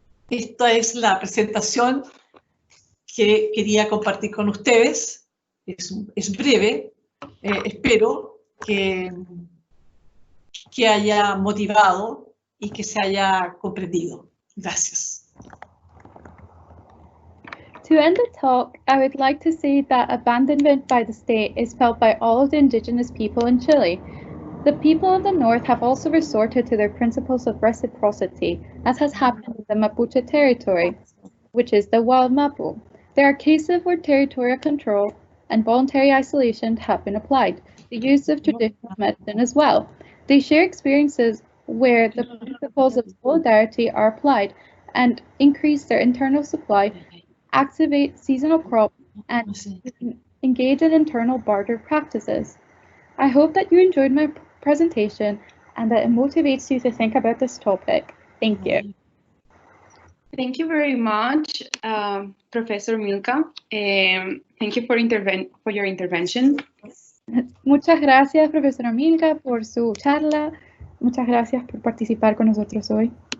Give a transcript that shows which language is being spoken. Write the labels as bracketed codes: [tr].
[es] Esta es la presentación que quería compartir con ustedes. Es breve. Espero que haya motivado y que se haya comprendido. Gracias. [en] To end the talk, I would like to say that abandonment by the state is felt by all of the indigenous people in Chile. The people of the North have also resorted to their principles of reciprocity, as has happened in the Mapuche territory, which is the Wild Mapu. There are cases where territorial control and voluntary isolation have been applied, the use of traditional medicine as well. They share experiences where the principles of solidarity are applied and increase their internal supply, activate seasonal crops, and engage in internal barter practices. I hope that you enjoyed my presentation and that it motivates you to think about this topic. Thank you. Thank you very much, Professor Milka. Thank you for your intervention. [es] Muchas gracias, profesora Milka, por su charla. Muchas gracias por participar con nosotros hoy.